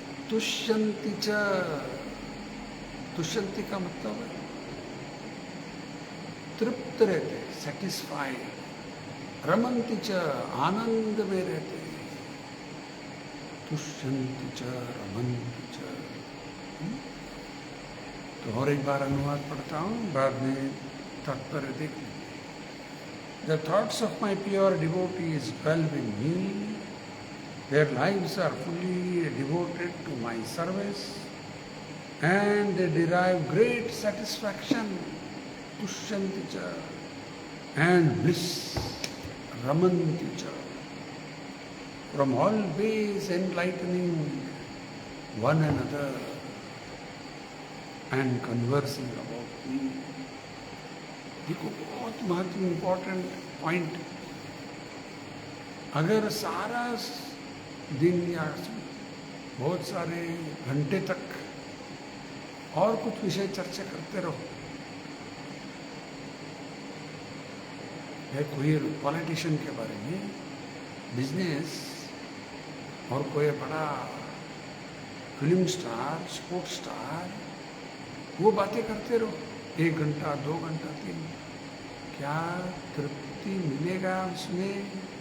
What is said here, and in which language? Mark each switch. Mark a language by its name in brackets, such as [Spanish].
[Hindi] तुष्यंति च, तुष्यंति का मतलब है तृप्त रहते, सेटिस्फाइड। रमन्ति च, आनंद में रहते। [Sanskrit] तुष्यन्ति च रमन्ति च। [Hindi] तो और एक बार अनुवाद पढ़ता हूँ, बाद में तात्पर्य देख लीजिए। [English] The thoughts of my pure devotees dwell with me. Their lives are fully devoted to my service, and they derive great satisfaction, [Sanskrit] tushyanti cha, [English] and bliss, [Sanskrit] ramanti cha, [English] from always enlightening one another and conversing about me. [Hindi] देखो बहुत महत्वपूर्ण important point. अगर सारा दिन या बहुत सारे घंटे तक और कुछ विषय चर्चा करते रहो, है कोई पॉलिटिशियन के बारे में, बिजनेस, और कोई बड़ा फिल्म स्टार, स्पोर्ट्स स्टार, वो बातें करते रहो 1 घंटा, 2 घंटा, 3, क्या तृप्ति मिलेगा उसमें?